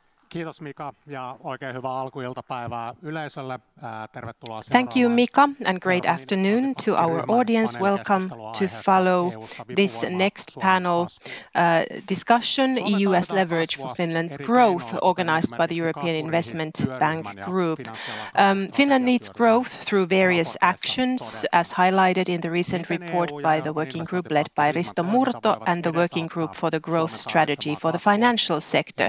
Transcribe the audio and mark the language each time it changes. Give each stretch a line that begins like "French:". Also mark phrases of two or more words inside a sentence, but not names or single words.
Finnish: Kiitos Mika ja oikein hyvää alkuiltapäivää yleisölle. Tervetuloa.
English: Thank you, Mika, and great afternoon to our audience. Welcome to follow this next panel discussion, EU as leverage for Finland's growth, organized by the European Investment Bank Group. Finland needs growth through various actions, as highlighted in the recent report by the working group led by Risto Murto and the working group for the growth strategy for the financial sector.